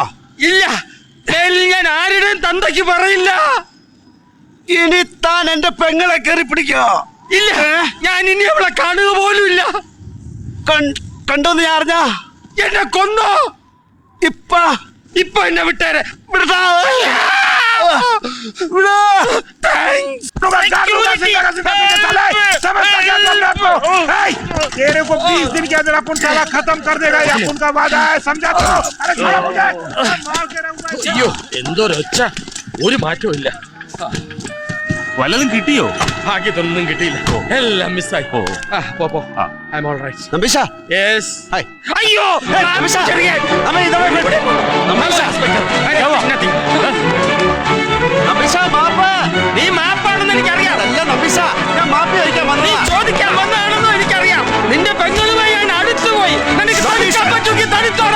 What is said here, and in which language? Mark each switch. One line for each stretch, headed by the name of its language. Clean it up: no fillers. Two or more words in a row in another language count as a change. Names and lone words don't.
Malayalam: ഇല്ല, ഞാൻ ആരുടെയും തന്തയ്ക്ക് പറയില്ല. ഇനി താൻ എന്റെ പെങ്ങളെ കയറി പിടിക്കോ? ഇല്ല, ഞാൻ ഇനി അവളെ കാണുക പോലും ഇല്ല. കണ്ടോന്ന് ഞാൻ അറിഞ്ഞ എന്നെ കൊന്നോ? ഇപ്പൊ എന്നെ വിട്ടേരെ.
Hindi: तेरे को 20 दिन के अंदर अपन साला खत्म कर देगा, ये अपन का वादा है, समझा तो? अरे छोड़ो मुझे, मार के रहूंगा।
Malayalam: അയ്യോ, എന്തോരൊച്ച. ഒരു മാറ്റവും ഇല്ല. വല്ലതും കിട്ടിയോ? ഭാഗ്യത്തൊന്നും കിട്ടിയില്ല, എല്ലാം മിസ്സായി. പോ.
English: I'm all right.
Malayalam: നമ്പീശ.
English: Yes. Hi.
Malayalam: അയ്യോ, നമ്പീശ. ചെറിയാൻ. നമ്പീശ, മാപ്പ്. നീ മാപ്പാണെന്ന് എനിക്കറിയാം. അല്ല നമ്പീശ, ഞാൻ മാപ്പ് ചോദിക്കാൻ നീ വന്നതാ. ചോദിക്കാൻ വന്നതാണെന്നും എനിക്കറിയാം. നിന്റെ പെങ്ങളുമായി ഞാൻ അടുത്തുപോയി. നിനക്ക് തടുക്കാൻ പറ്റുമെങ്കിൽ തടുത്തോടാ.